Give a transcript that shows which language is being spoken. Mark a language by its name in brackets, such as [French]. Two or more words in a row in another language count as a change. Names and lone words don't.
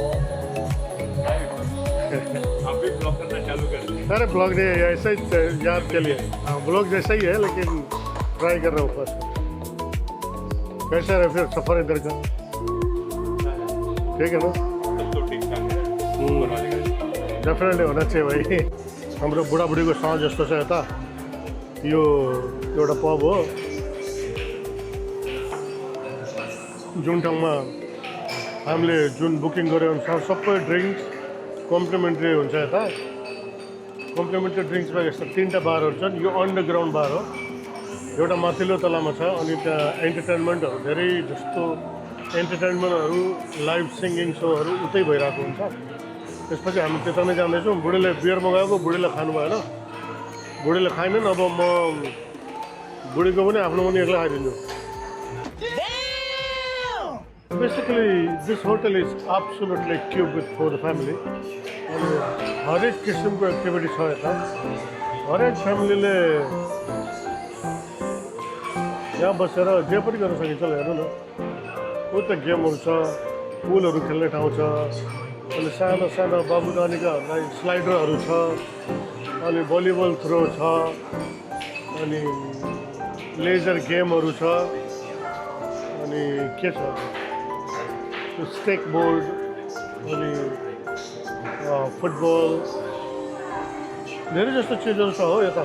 [Hindi] आप भी ब्लॉग करना चालू कर दिए? अरे ब्लॉग नहीं है, ऐसा ही याद के लिए। हाँ ब्लॉग जैसा ही है, लेकिन ट्राई कर रहा हूँ फर्स्ट। कैसा रहे फिर सफ़र इधर का? ठीक है ना? तो ठीक ठाक है। डेफिनेटली होना चाहिए भाइ। [Nepali] हाम्रो बुढाबुढीको साँझ जस्तो छ यता। यो एउटा पब हो जुन ठाउँमा हामीले जुन बुकिङ गरे अनुसार सबै [English] drinks complimentary [Nepali] हुन्छ। यता [English] complimentary drinks [Nepali] यस्तो 3टा बारहरू छन्। यो अन्डरग्राउन्ड बार हो, एउटा माथिल्लो तलामा छ। अनि त्यहाँ एन्टरटेनमेन्टहरू धेरै जस्तो एन्टरटेनमेन्टहरू [English] live singing shows [Nepali] उतै भइरहेको हुन्छ। त्यसपछि हामी त्यता नै जाँदैछौँ। बुढीले बियर मगाएको, बुढीले खानु भएन, बुढीले खाएनन्। अब म बुढीको पनि आफ्नो पनि एक्लै खाइदिन्छु। [English] Basically, this hotel is absolutely cute for the family. [Nepali] अनि हरेक किसिमको एक्टिभिटी छ यता। हरेक फ्यामिलीले यहाँ बसेर जे पनि गर्न सकिन्छ। हेर्नु न, उता गेमहरू छ, पुलहरू खेल्ने ठाउँ छ, अनि सानो सानो बाबु नानीकाहरूलाई स्लाइडरहरू छ, अनि [English] volleyball throw [Nepali] छ, अनि [English] laser games [Nepali] छ, अनि के छ [English] stake board, [Nepali] अनि फुटबल, धेरै जस्तो चिजहरू छ हो यता।